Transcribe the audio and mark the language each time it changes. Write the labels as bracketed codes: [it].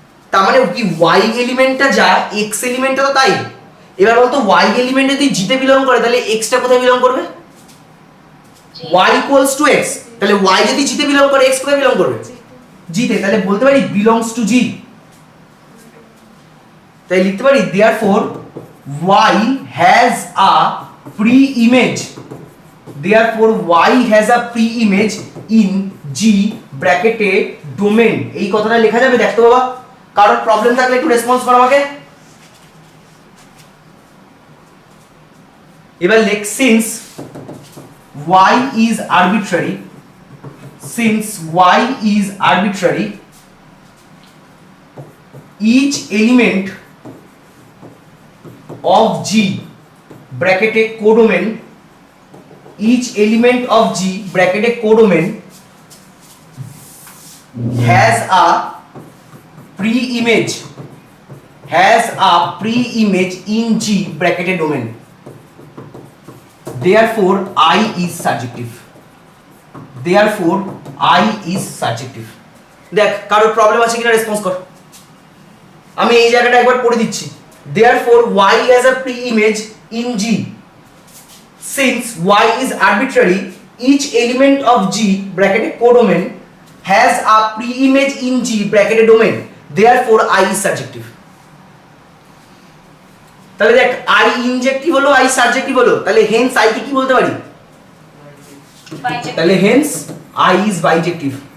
[bn] তার মানে কি y এলিমেন্টটা যা x এলিমেন্টটা তো তাই। এবার বলতো y এলিমেন্ট যদি জিতে বিলং করে তাহলে x টা কোথায় বিলং করবে? y equals to x। তাহলে y যদি জিতে বিলং করে x কোথায় বিলং করবে? জিতে। তাহলে বলতে পারি বিলংস টু g। তাই লিখতে পারি [en] therefore y has a pre-image, therefore y has a pre-image in g bracketed domain। [bn] এই কথাটা লেখা যাবে? দেখতো বাবা, কারোর প্রবলেম থাকলে একটু রেসপন্স করো আমাকে। এবার লেখ [en] since y is arbitrary, since y is arbitrary, each element of G bracketed codomain, each element of G bracketed codomain has a pre-image, has a pre-image in G bracketed domain, therefore I is surjective, therefore I is surjective। [bn] দেখ কারোর problem আছে কিনা response কর। আমি এই জায়গাটা একবার পড়ে দিচ্ছি। [en] therefore y has a pre-image in G, since y is arbitrary, each element of G bracketed codomain has a pre-image in G bracketed domain, therefore I is surjective। [bn] তাহলে দেখ I ইনজেক্টিভ হলো I সাবজেক্টিভ হলো, তাহলে Haynes I কে কি বলতে পারি? তাহলে [en] Hence I is bijective।